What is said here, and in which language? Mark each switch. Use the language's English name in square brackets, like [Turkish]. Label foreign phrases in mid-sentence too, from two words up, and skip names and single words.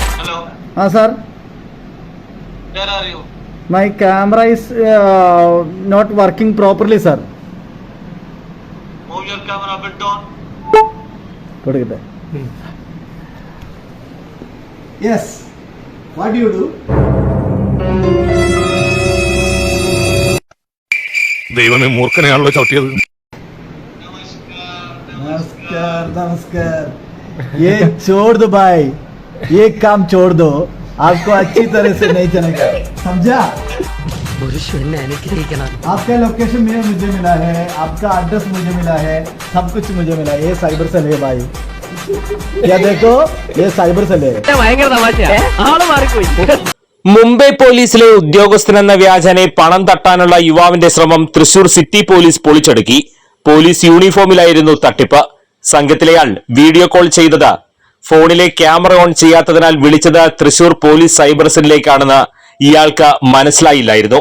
[Hindi] हाँ सर. [English] Where are you? My camera is not working properly, sir. Move your camera a bit down. [Malayalam] കൊടുക്കട്ടെ. Yes. [English] What do you do? [Malayalam] ദൈവമേ മൂർഖനെയാണല്ലോ ചവിട്ടിയത്. [Hindi] नमस्कार नमस्कार. ये छोड़ दो भाई, ये काम छोड़ दो, आपको अच्छी तरह से नहीं चलेगा, समझा? आपका लोकेशन मुझे मिला है, आपका एड्रेस मुझे मिला है, सब कुछ मुझे मिला है. ये [English] cyber cell [Hindi] है भाई, क्या देखो ये [English] cyber cell [Hindi] है. [Malayalam] മുംബൈ പോലീസിലെ ഉദ്യോഗസ്ഥനെന്ന വ്യാജനെ പണം തട്ടാനുള്ള യുവാവിന്റെ ശ്രമം തൃശൂർ സിറ്റി പോലീസ് പൊളിച്ചടുക്കി. പോലീസ് യൂണിഫോമിലായിരുന്നു തട്ടിപ്പ്. സംഘത്തിലെയാൾ [English] video call [Malayalam] ചെയ്തത് ഫോണിലെ [English] camera on [Malayalam] ചെയ്യാത്തതിനാൽ വിളിച്ചത് തൃശൂർ പോലീസ് സൈബർ സെല്ലിലേക്കാണെന്ന് ഇയാൾക്ക് മനസ്സിലായില്ലായിരുന്നു.